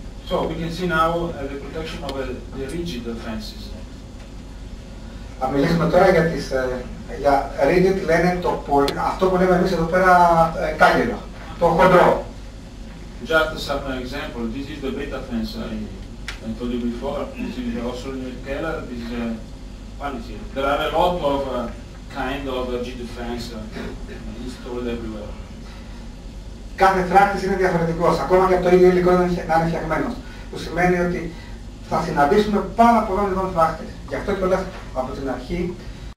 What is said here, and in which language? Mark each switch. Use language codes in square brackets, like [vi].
[en] So we can see now the protection of the rigid fences. [el] Θα μιλήσουμε τώρα για rigid, λένε αυτό που λέμε εμείς εδώ πέρα κάγκελο, το χοντρό. [en] Just some example, this is the beta fence I told you before. This is also in Keller, this is quality. There are a lot of kind of rigid fence installed everywhere. [el] Κάθε φράκτης είναι διαφορετικός, ακόμα και από το ίδιο υλικό να είναι φτιαγμένος. Που σημαίνει ότι θα συναντήσουμε πάρα πολλών ειδών φράκτες. Γι' αυτό κιόλας από την αρχή